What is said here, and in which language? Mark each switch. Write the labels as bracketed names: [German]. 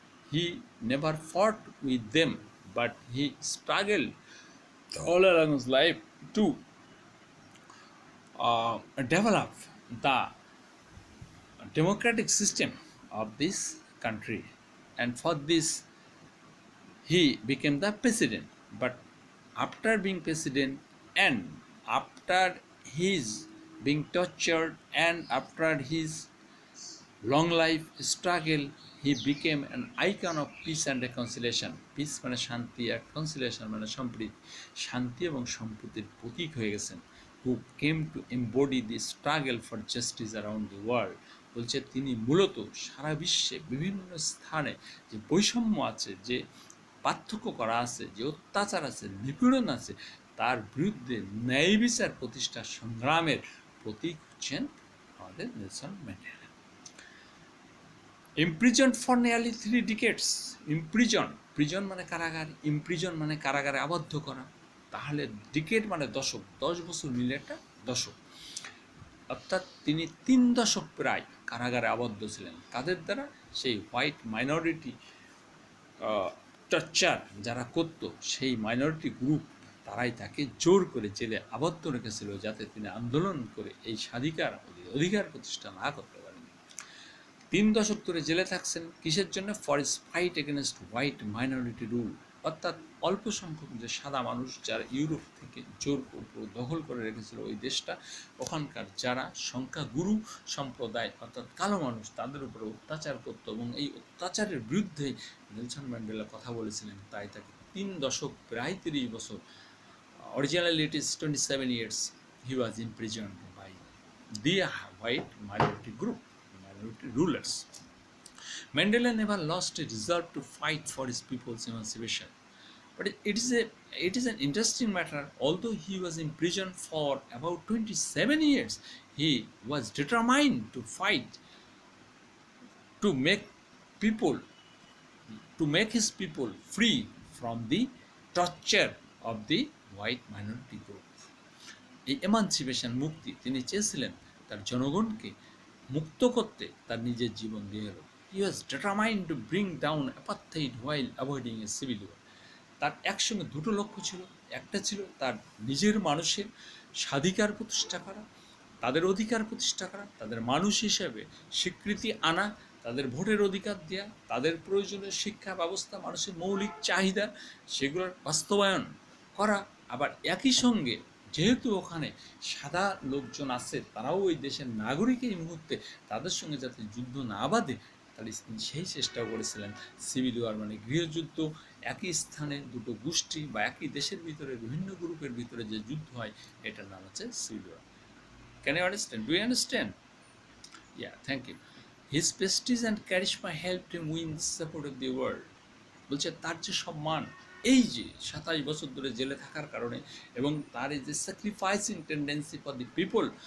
[English] He never fought with them, but he struggled all along his life to develop the democratic system of this country, and for this he became the president. But after being president, and after his being tortured, and after his long life struggle, he became an icon of peace and reconciliation. [Bangla] Peace মানে শান্তি, আর reconciliation মানে সম্প্রীতি। শান্তি এবং সম্প্রীতির প্রতীক হয়ে গেছেন। [English] who came to embody the struggle for justice around the world. [Bangla] বলছে তিনি মূলত সারা বিশ্বে বিভিন্ন স্থানে যে বৈষম্য আছে, যে পার্থক্য করা আছে, যে অত্যাচার আছে, নিপীড়ন আছে, তার বিরুদ্ধে ন্যায় বিচার প্রতিষ্ঠার সংগ্রামের প্রতীক হচ্ছেন আমাদের Nelson Mandela. [English] imprisoned for nearly 3 decades. [Bangla] Prison মানে কারাগার, ইমপ্রিজন মানে কারাগারে আবদ্ধ করা, তাহলে ডিকেড মানে দশক, 10 বছর মিলে একটা দশক, অর্থাৎ তিনি 3 দশক প্রায় কারাগারে আবদ্ধ ছিলেন। কাদের দ্বারা? সেই হোয়াইট মাইনরিটি টর্চার যারা করতো, সেই মাইনরিটি গ্রুপ তারাই তাকে জোর করে জেলে আবদ্ধ রেখেছিল যাতে তিনি আন্দোলন করে এই অধিকার প্রতিষ্ঠা না করতে পারেন। 3 দশক ধরে জেলে থাকছেন কিসের জন্য? [English] for his fight against white minority rule, [Bangla] অর্থাৎ অল্প সংখ্যক যে সাদা মানুষ যারা ইউরোপ থেকে জোর দখল করে রেখেছিল ওই দেশটা, ওখানকার যারা সংখ্যাগুরু সম্প্রদায় অর্থাৎ কালো মানুষ তাদের উপরে অত্যাচার করত, এবং এই অত্যাচারের বিরুদ্ধে নেলসন ম্যান্ডেলা কথা বলেছিলেন। তাই তাকে 3 দশক, প্রায় 30 বছর, [English] originally it is 27 years, he was imprisoned by the white minority group, minority rulers. Mandela never lost a resolve to fight for his people's emancipation. But it is an interesting matter. Although he was in prison for about 27 years, he was determined to fight to make people to make his people free from the torture of the white minority group. [Bangla] এই এমানসিপেশন, মুক্তি তিনি চেয়েছিলেন তার জনগণকে মুক্ত করতে, তার নিজের জীবন দিয়ে এলো। [English] He was determined to bring down apartheid while avoiding a civil war. [Bangla] তার একসঙ্গে দুটো লক্ষ্য ছিল। একটা ছিল তার নিজের মানুষের স্বাধিকার প্রতিষ্ঠা করা, তাদের অধিকার প্রতিষ্ঠা করা, তাদের মানুষ হিসেবে স্বীকৃতি আনা, তাদের ভোটের অধিকার দেওয়া, তাদের প্রয়োজনীয় শিক্ষা ব্যবস্থা, মানুষের মৌলিক চাহিদা সেগুলোর বাস্তবায়ন করা। আবার একই সঙ্গে যেহেতু ওখানে সাদা লোকজন আছে, তারাও ওই দেশের নাগরিক, এই মুহূর্তে তাদের সঙ্গে যাতে যুদ্ধ না বাঁধে, তাহলে সেই চেষ্টাও করেছিলেন। সিভিল ওয়ার মানে গৃহযুদ্ধ, একই স্থানে দুটো গোষ্ঠী বা একই দেশের ভিতরে বিভিন্ন গ্রুপের ভিতরে যে যুদ্ধ হয়, এটার নাম হচ্ছে civil war. [English] Can you understand? Do you understand? Yeah, thank you. His prestige and charisma helped him win the support of the world. [Bangla] বলছে তার যে সম্মান, এই যে 27 বছর ধরে জেলে থাকার কারণে, এবং তার এই যে [English] sacrificing tendency for the people